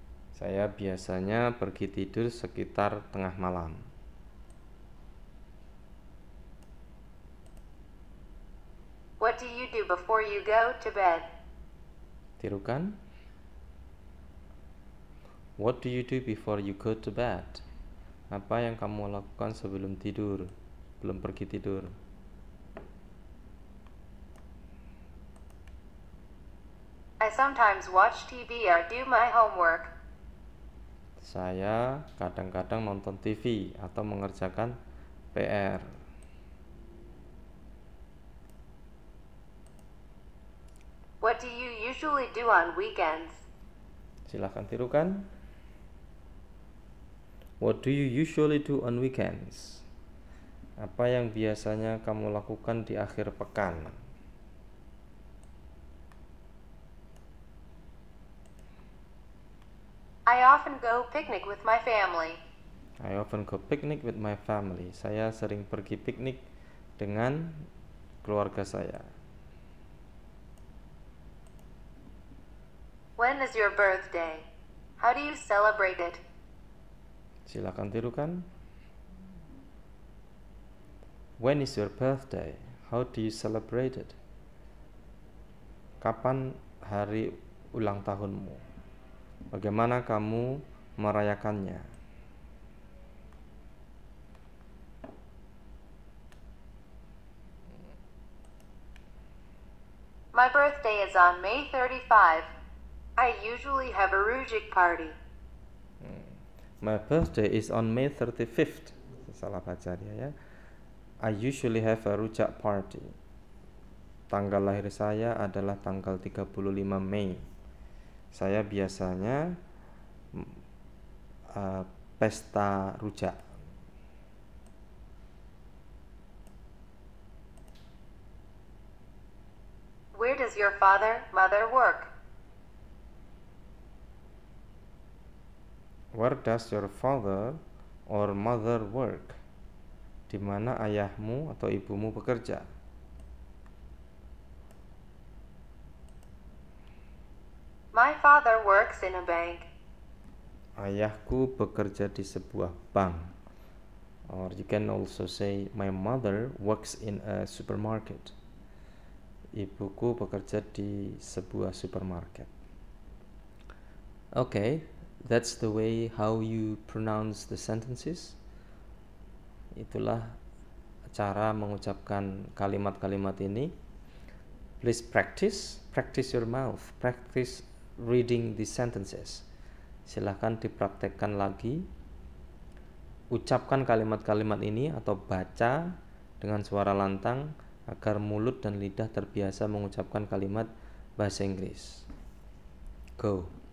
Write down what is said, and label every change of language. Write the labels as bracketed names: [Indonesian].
[Indonesian] Saya biasanya pergi tidur sekitar tengah malam. [English] What do you do before you go to bed? [Indonesian] Tirukan. [English] What do you do before you go to bed? [Indonesian] Apa yang kamu lakukan sebelum tidur, sebelum pergi tidur? [English] I sometimes watch TV or do my homework. [Indonesian] Saya kadang-kadang nonton TV atau mengerjakan PR. [English] What do you usually do on weekends? [Indonesian] Silahkan tirukan. [English] What do you usually do on weekends? [Indonesian] Apa yang biasanya kamu lakukan di akhir pekan? [English] I often go picnic with my family. I often go picnic with my family. [Indonesian] Saya sering pergi piknik dengan keluarga saya. [English] When is your birthday? How do you celebrate it? [Indonesian] Silakan tirukan. [English] When is your birthday? How do you celebrate it? [Indonesian] Kapan hari ulang tahunmu? Bagaimana kamu merayakannya? [English] My birthday is on May 35. I usually have a Rujik party. My birthday is on May 35th. [Indonesian] Salah baca dia ya. [English] I usually have a rujak party. [Indonesian] Tanggal lahir saya adalah tanggal 35 Mei. Saya biasanya pesta rujak. [English] Where does your father, mother work? Where does your father or mother work? [Indonesian] Di mana ayahmu atau ibumu bekerja? [English] My father works in a bank. [Indonesian] Ayahku bekerja di sebuah bank. [English] Or you can also say my mother works in a supermarket. [Indonesian] Ibuku bekerja di sebuah supermarket. [English] Okay, that's the way how you pronounce the sentences. [Indonesian] Itulah cara mengucapkan kalimat-kalimat ini. [English] Please practice your mouth, practice reading the sentences. [Indonesian] Silahkan dipraktekkan lagi. Ucapkan kalimat-kalimat ini atau baca dengan suara lantang agar mulut dan lidah terbiasa mengucapkan kalimat bahasa Inggris. [English] Go.